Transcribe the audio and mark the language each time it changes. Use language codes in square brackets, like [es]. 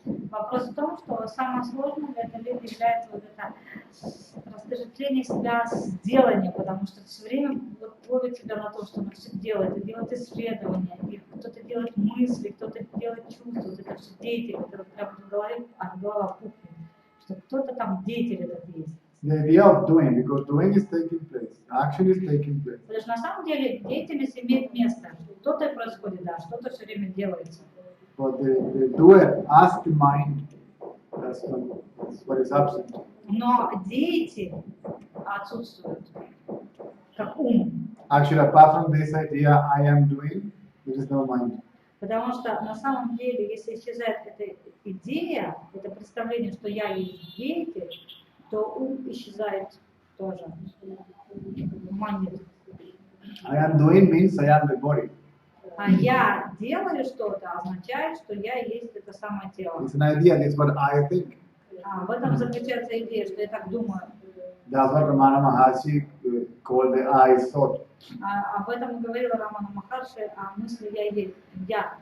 [ru] Вопрос в том, что самое сложное для этого является вот это растождение себя с деланием, потому что все время вот ловит себя на то, что он все делает, и делает исследования, и кто-то делает мысли, кто-то делает чувства, вот это все деятель, который прямо в голове, а голова пухнет, что кто-то там деятель этот есть. [en] The idea of doing, because doing is taking place, action is taking place. [ru] Потому что на самом деле деятельность имеет место, что-то происходит, да, что-то все время делается. [en] But the doer asks the mind, that's what is absent. [ru] Но деятель отсутствует, как ум. [en] Actually, apart from this idea, I am doing, there is no mind. [ru] Потому что на самом деле, если исчезает эта идея, это представление, что я есть деятель, то ум исчезает тоже. Манит. [en] I am doing means I am the body. [ru] А я делаю что-то означает, что я есть это самое тело. [en] It's an idea, that's what I think. [ru] В этом заключается идея, что я так думаю. [en] That's what Ramana Maharshi called the I thought. [ru] Об этом говорила Рамана Махарши, о мысли я есть, я.